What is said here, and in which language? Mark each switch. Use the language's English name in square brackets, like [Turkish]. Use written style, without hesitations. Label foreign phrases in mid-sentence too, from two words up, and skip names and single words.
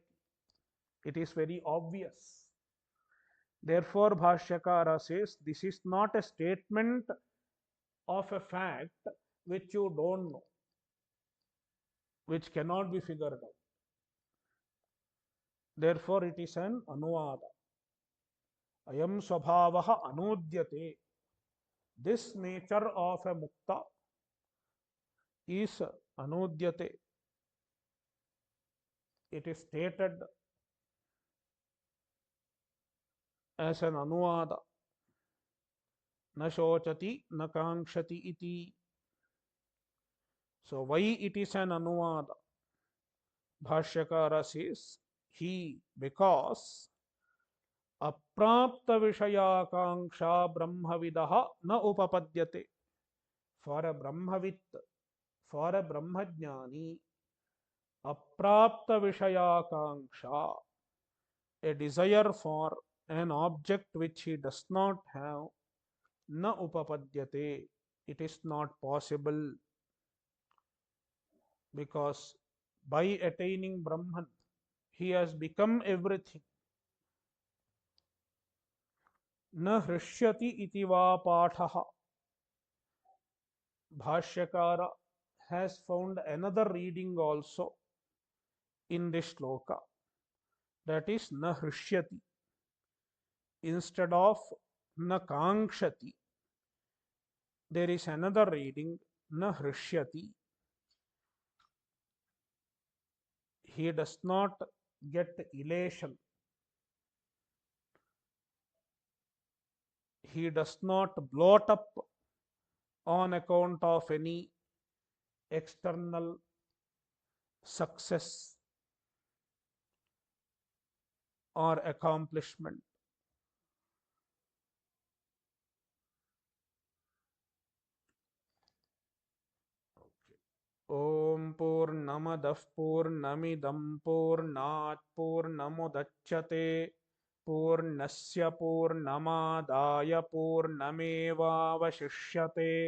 [English] It is very obvious. Therefore, Bhashyakara says this is not a statement of a fact which you don't know, which cannot be figured out. Therefore, it is an anuvada. [Sanskrit] अयं स्वभावः अनूद्यते. [English] This nature of a mukta is anudyate. It is stated as an anuvada. [Sanskrit] न शोचति, न काङ्क्षति इति. [English] So why it is an anuvada? [Sanskrit] Bhashyakara [English] says, he, because [Sanskrit] अप्राप्त विषयाकाङ्क्षा ब्रह्मविदः न उपपद्यते. [English] For a brahmavit, for a brahmajnani, [Sanskrit] अप्राप्त विषयाकाङ्क्षा, [English] a desire for an object which he does not have, [Sanskrit] न उपपद्यते, [English] it is not possible, because by attaining Brahman, he has become everything. [Sanskrit] न हृष्यति इति वा पाठः. [English] Bhashyakara has found another reading also in this shloka, that is [Sanskrit] न हृष्यति. [English] Instead of [Sanskrit] न काङ्क्षति, [English] there is another reading [Sanskrit] न हृष्यति. [English] He does not get elation. He does not bloat up on account of any external success or accomplishment. [Sanskrit] ॐ पूर्णमदः पूर्णमिदं पूर्णात् पूर्णमुदच्यते पूर्णस्य पूर्णमादाय पूर्णमेवावशिष्यते.